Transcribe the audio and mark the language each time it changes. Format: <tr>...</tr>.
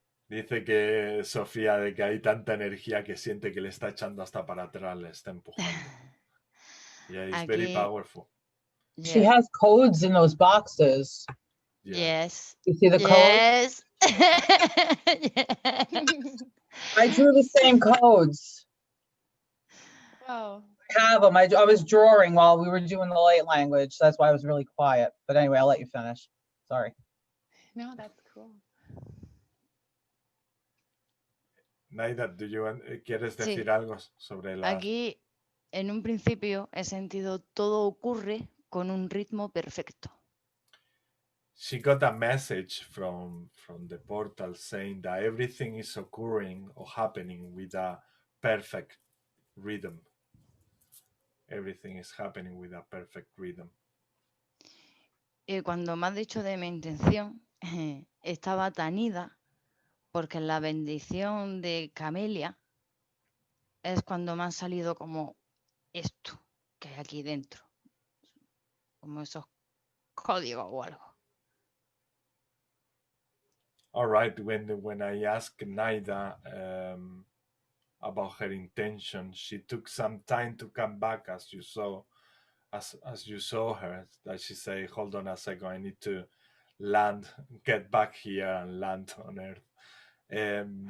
<es>Dice que Sofía, de que hay tanta energía que siente que le está echando hasta para atrás, le está empujando.</es> <en>Yeah, it's very powerful. Yeah. She has codes in those boxes. Yeah. Yes. You see the Yes. I drew the same codes. Whoa. I have them. I was drawing while we were doing the light language. That's why I was really quiet. But anyway, I'll let you finish. Sorry. No, that's cool.</en> <es>Naida, ¿quieres decir Sí. algo sobre la... Aquí, en un principio, he sentido todo ocurre con un ritmo perfecto.</es> <en>She got a message from the portal saying that everything is occurring or happening with a perfect rhythm. Everything is happening with a perfect rhythm.</en> <es>Y cuando me has dicho de mi intención, estaba tan ida porque la bendición de Camelia es cuando me han salido como esto que hay aquí dentro, como esos códigos o algo.</es> <en>All right, when I asked Naida about her intention, she took some time to come back, as you saw her, that she said, hold on a second, I need to land, get back here and land on Earth.</en>